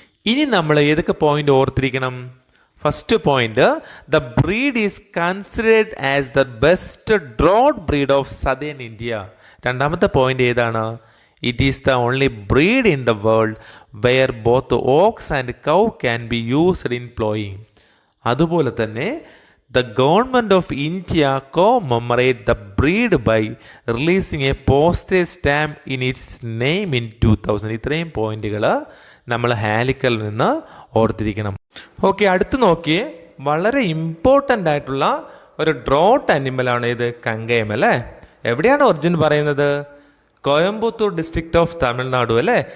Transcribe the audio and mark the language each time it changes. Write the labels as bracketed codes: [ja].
[ml] ഇനി നമ്മൾ ഏതൊക്കെ പോയിന്റ് ഓർത്തിരിക്കണം? [en] First point, the breed is considered as the best draught breed of southern India. [ml] രണ്ടാമത്തെ പോയിന്റ് ഏതാണ്? [en] It is the only breed in the world where both ox and cow can be used in ploughing. [ml] അതുപോലെ തന്നെ [en] the government of India commemorate the breed by releasing a postage stamp in its name in 2000. [ml] ഇത്രയും പോയിന്റുകൾ നമ്മൾ ഹാലിക്കറിൽ നിന്ന് ഓർത്തിരിക്കണം. Okay, അടുത്ത് നോക്കിയേ. വളരെ ഇമ്പോർട്ടൻ്റ് ആയിട്ടുള്ള ഒരു ഡ്രോട്ട് അനിമലാണ് ഇത്, കങ്കയം അല്ലേ. എവിടെയാണ് ഒറിജിൻ പറയുന്നത്? കോയമ്പത്തൂർ ഡിസ്ട്രിക്റ്റ് ഓഫ് തമിഴ്നാടു അല്ലേ.